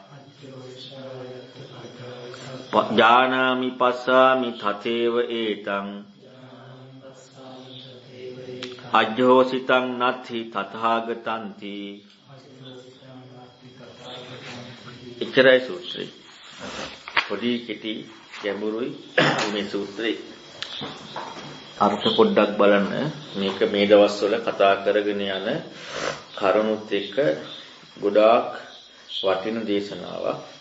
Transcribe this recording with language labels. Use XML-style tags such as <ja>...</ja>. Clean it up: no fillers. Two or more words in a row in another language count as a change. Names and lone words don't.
<pi>ඥානාමි පස්සාමි තතේව ඒතං අජ්ජෝසිතං නත්ථි තථාගතන්ති</pi> <si>ඉච්ඡරයි සූත්‍රය පොඩි කෙටි ගැඹුරුයි මේ සූත්‍රේ අර්ථ පොඩ්ඩක් බලන්න මේක මේ දවස්වල කතා කරගෙන යන කරුණුත් එක්ක ගොඩාක් වටින දේශනාවක්</si>